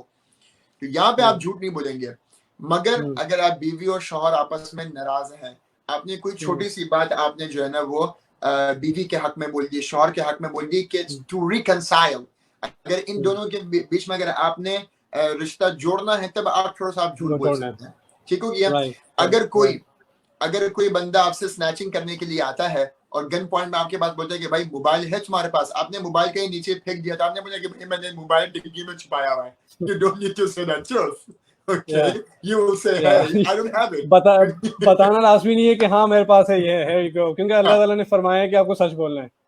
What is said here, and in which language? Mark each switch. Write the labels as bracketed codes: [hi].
[ur] تو یہاں پہ آپ جھوٹ نہیں بولیں گے. مگر اگر آپ بیوی اور شوہر آپس میں ناراض ہیں، آپ نے کوئی چھوٹی سی بات آپ نے جو ہے نا وہ بیوی کے حق میں بول دی، شوہر کے حق میں بول دی کہ [en] to reconcile, [ur] اگر ان دونوں کے بیچ میں اگر آپ نے رشتہ جوڑنا ہے تب آپ تھوڑا سا آپ جھوٹ بول سکتے ہیں. ٹھیک ہو گیا؟ اگر کوئی بندہ آپ سے سنیچنگ کرنے کے لیے آتا ہے اور گن پوائنٹ میں آپ کے پاس بولتا ہے کہ بھائی موبائل ہے تمہارے پاس، آپ نے موبائل کہیں نیچے پھینک دیا، تو آپ نے بولا کہ بھائی میں نے موبائل ڈگی میں چھپایا ہوا ہے. [en] You don't need to say that truth. Okay? You will say, hey, I don't have it. [ur] بتانا لازمی نہیں ہے کہ ہاں میرے پاس ہے، یہ ہے، کیونکہ اللہ تعالیٰ نے فرمایا ہے کہ آپ کو سچ بولنا ہے.